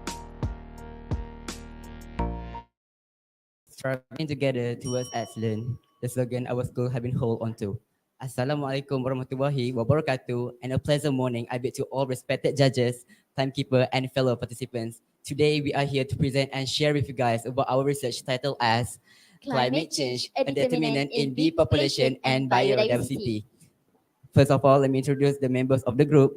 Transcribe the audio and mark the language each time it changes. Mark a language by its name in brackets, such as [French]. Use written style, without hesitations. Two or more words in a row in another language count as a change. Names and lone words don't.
[English] Struggling together towards excellence. the slogan our school has been hold on to. [Arabic] السلام عليكم ورحمة الله وبركاته, [English] and a pleasant morning I bid to all respected judges, timekeeper, and fellow participants. Today we are here to present and share with you guys about our research titled as Climate Change, a Determinant in Bee Population and Biodiversity. First of all, let me introduce the members of the group.